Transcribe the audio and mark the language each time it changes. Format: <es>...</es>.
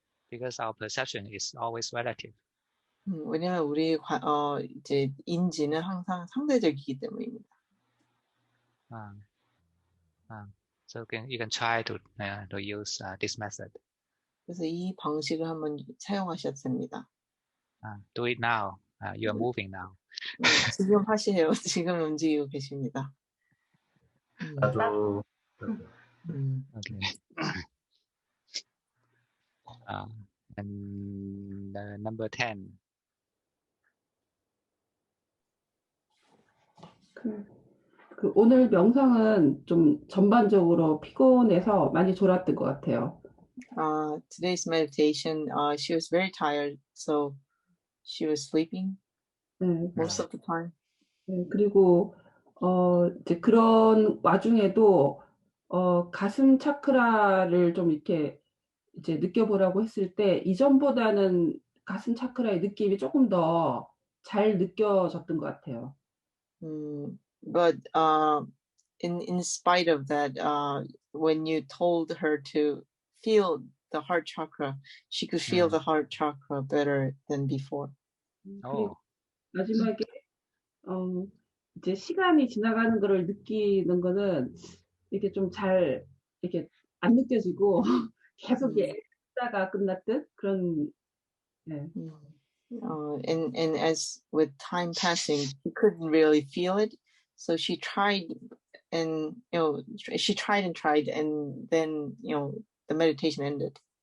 <en>Because our perception is always relative.</en> <ko>왜냐하면 우리 이제 인지는 항상 상대적이기 때문입니다.</ko> <en>So you can try to use this method.</en> <ko>그래서 이 방식을 한번 사용하셨습니다.</ko> <en>Do it now. You are moving now.</en> <ko>지금 하시세요. 지금 움직이고 계십니다. 나도.</ko> <en>Okay. And number 10.</en> <ko>그 오늘 명상은 좀 전반적으로 피곤해서 많이 졸았던 것 같아요.</ko> <en>Today's meditation, she was very tired, so she was sleeping most of the time.</en> <ko>그리고 이제 그런 와중에도 가슴 차크라를 좀 이렇게 이제 느껴보라고 했을 때 이전보다는 가슴 차크라의 느낌이 조금 더 잘 느껴졌던 것 같아요.</ko> <en>But in spite of that, when you told her to feel the heart chakra, she could feel the heart chakra better than before.</en> <ko>그리고 마지막에 이제 시간이 지나가는 거를 느끼는 거는 이렇게 좀 잘 이렇게 안 느껴지고 계속 있다가 끝났듯 그런.</ko> <en>And as with time passing, she couldn't really feel it, so she tried, and she tried, and then the meditation ended.</en>